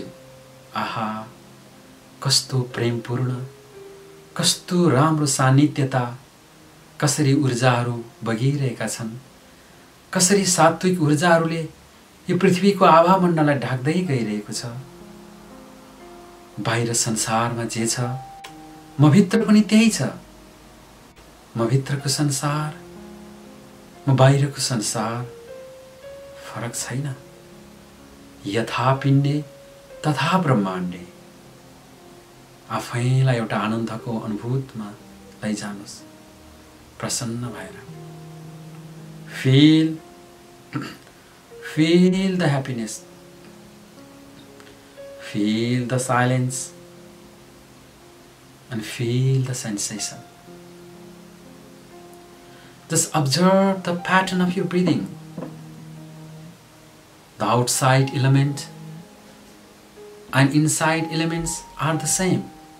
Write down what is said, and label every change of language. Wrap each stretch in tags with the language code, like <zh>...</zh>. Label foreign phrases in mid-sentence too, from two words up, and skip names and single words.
<ne>आहा, कस्तो प्रेमपूर्ण, कस्तो राम्रो सान्निध्यता, कसरी ऊर्जाहरू बगिरहेका छन्, कसरी सात्विक ऊर्जाहरूले यो पृथ्वीको आभामण्डललाई ढाक्दै गइरहेको छ। बाहिर संसारमा जे छ म भित्र पनि त्यही छ। म भित्रको संसार, म बाहिरको संसार फरक छैन।</ne> <sa>यथा पिण्डे तथा ब्रह्माण्डे।</sa> <ne>आफैलाई एउटा आनन्दको अनुभूतिमा लैजानुहोस् प्रसन्न भएर।</ne> <en>Feel the happiness. Feel the silence and feel the sensation. Just observe the pattern of your breathing. The outside element and inside elements are the same.</en>